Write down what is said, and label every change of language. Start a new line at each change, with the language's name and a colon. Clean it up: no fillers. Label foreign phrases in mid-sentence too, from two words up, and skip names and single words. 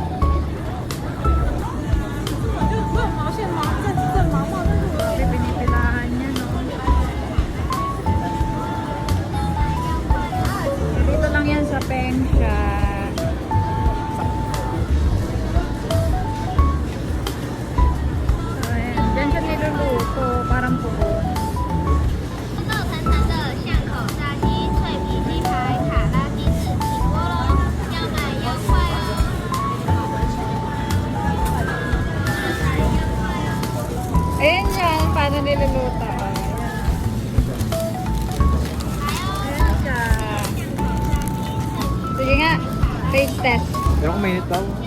Filipino: Pinipilahan niya, no? Dito lang yan sa Pengsha. So, ayan. Diyan siya niluluto. Parang pugon.
Chinese: 豆坛坛的巷口炸鸡、脆皮鸡排、卡拉鸡翅起锅喽，要买要快哦。
Filipino: Ayan yan. Paano niluluto? Ayan siya. Sige nga.
English: Taste test.
Filipino: Pero kung mainit daw.